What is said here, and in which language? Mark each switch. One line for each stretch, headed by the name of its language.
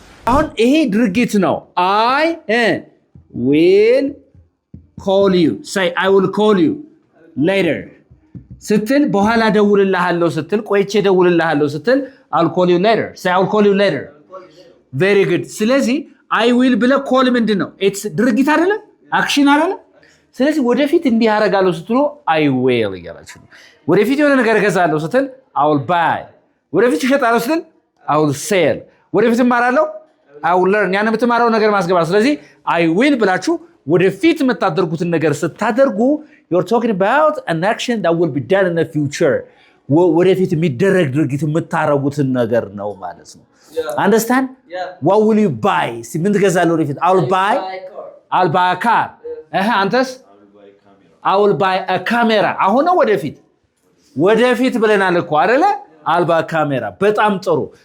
Amharic: አሁን ይሄ ድርጊት ነው።
English: I will call you. Say I will call you later.
Amharic: ስትል በኋላ ደውልልሃለሁ ስትል
English: ቆይቼ ደውልልሃለሁ ስትል I'll call you later. Say I'll call you later. Very good.
Amharic: ስለዚህ
English: I will
Amharic: ብለ call ምንድነው? it's ድርጊት አይደለ? አክሽን አይደለ? ስለዚህ ወደፊት እንዲህ አደርጋለሁ ስትሉ
English: I will
Amharic: ይላችሁ። ወደፊት የሆነ ነገር እገዛለሁ ስትል
English: I will buy.
Amharic: ወደፊት እሸጣለሁ ስትል
English: I will sell.
Amharic: ወደፊት እማራለሁ
English: I will learn.
Amharic: ያን የምትማረው ነገር ማስገባት። ስለዚህ
English: I will
Amharic: ብላችሁ ወደፊት የምታደርጉትን ነገር ስታደርጉ
English: you're talking about an action that will be done in the future.
Amharic: ወደፊት የሚደረግ ድርጊት የምታረጉትን ነገር ነው ማለት ነው።
English: Understand? What will you buy?
Amharic: ምን ትገዛለህ ወደፊት?
English: I'll buy a car.
Amharic: አንተስ?
English: I will buy a camera.
Amharic: አሁን ነው ወደፊት ብለናል እኮ አይደለ?
English: I'll buy a camera.
Amharic: በጣም ጥሩ.